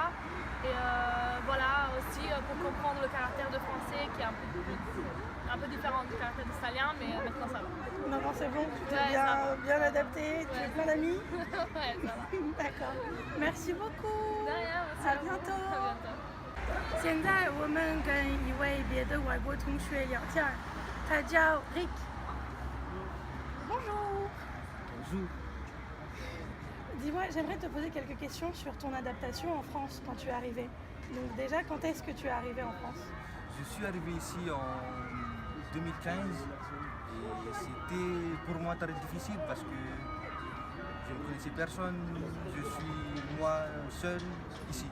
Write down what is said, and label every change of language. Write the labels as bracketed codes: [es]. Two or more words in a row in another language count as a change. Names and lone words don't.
[fr] Et voilà, aussi pour comprendre le caractère de français qui est un peu différent du caractère d'italien, mais maintenant ça va. Non, c'est bon, tu t'es bien adapté, tu as plein d'amis? Ouais, ça va. D'accord. Merci beaucoup. De rien, merci à bientôt. [zh] 现在我们跟一位别的外国同学聊天，他叫 Rick。Bonjour. [fr] Bonjour. Dis-moi, j'aimerais te poser quelques questions sur ton adaptation en France quand tu es arrivé. Donc déjà, quand est-ce que tu es arrivé en France? Je suis arrivé ici en 2015 et c'était pour moi très difficile parce que je ne connaissais personne, je suis moi seul ici.